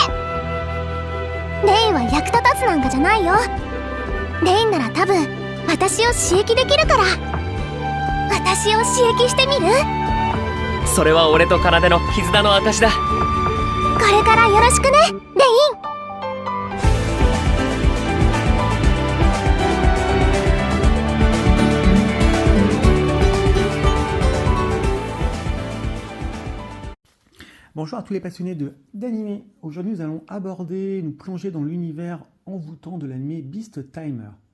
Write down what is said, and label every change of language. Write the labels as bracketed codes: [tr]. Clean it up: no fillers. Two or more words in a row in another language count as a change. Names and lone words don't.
[ja] レインは役立たずなんかじゃないよ。レインなら多分私を刺激できるから。私を刺激してみる？それは俺と奏の絆の証だ。これからよろしくね、レイン。 [fr] Bonjour à tous les passionnés d'anime. Aujourd'hui, nous allons nous plonger dans l'univers envoûtant de l'anime Beast Timer.